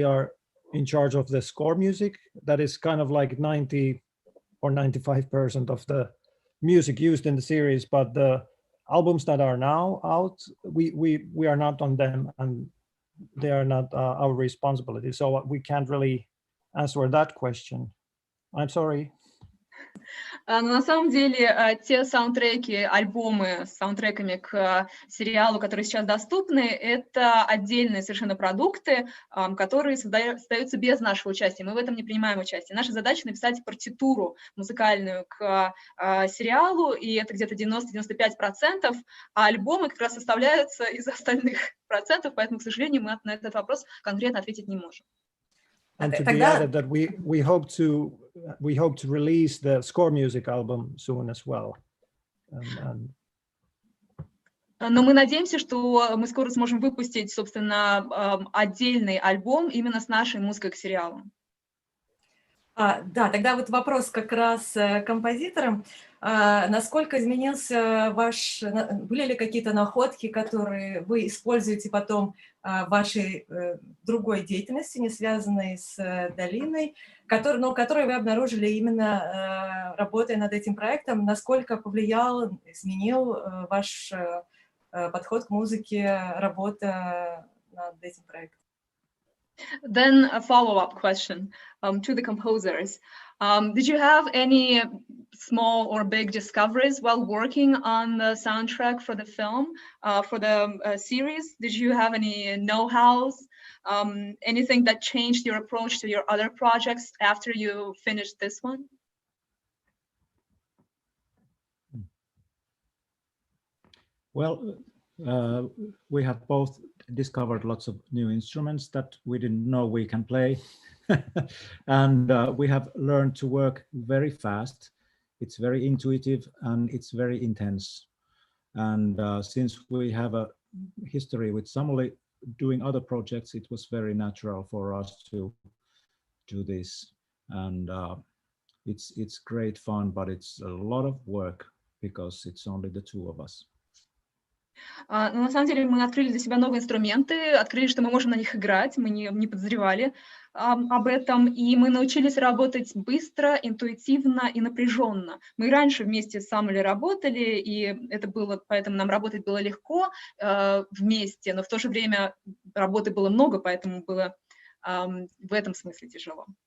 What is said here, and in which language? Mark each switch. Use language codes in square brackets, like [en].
[en] We are in charge of the score music. That is kind of like 90 or 95% of the music used in the series, but the albums that are now out, we are not on them, and they are not our responsibility. So we can't really answer that question. I'm sorry. [ru] Но на самом деле те саундтреки, альбомы с саундтреками к сериалу, которые сейчас доступны, это отдельные совершенно продукты, которые создаются без нашего участия. Мы в этом не принимаем участие. Наша задача — написать партитуру музыкальную к сериалу, и это где-то 90-95%, а альбомы как раз составляются из остальных процентов, поэтому, к сожалению, мы на этот вопрос конкретно ответить не можем. [en] And to be added that we hope to release the score music album soon as well. [ru] Но мы надеемся, что мы скоро сможем выпустить, собственно, отдельный альбом именно с нашей музыкой к сериалу. Да, тогда вот вопрос как раз композиторам. Насколько изменился были ли какие-то находки, которые вы используете потом в вашей другой деятельности, не связанной с Долиной, которые вы обнаружили именно работая над этим проектом? Насколько повлиял, изменил ваш подход к музыке, работа над этим проектом? [en] Then a follow-up question to the composers. Did you have any small or big discoveries while working on the soundtrack for the film, for the series? Did you have any know-hows, anything that changed your approach to your other projects after you finished this one? Well, we have both discovered lots of new instruments that we didn't know we can play. And we have learned to work very fast. It's very intuitive and it's very intense. And since we have a history with Samuli doing other projects, it was very natural for us to do this. And it's great fun, but it's a lot of work because it's only the two of us. [ru] Но на самом деле мы открыли для себя новые инструменты, открыли, что мы можем на них играть, мы не подозревали об этом, и мы научились работать быстро, интуитивно и напряженно. Мы раньше вместе с Самули работали, и это было, поэтому нам работать было легко вместе, но в то же время работы было много, поэтому было в этом смысле тяжело.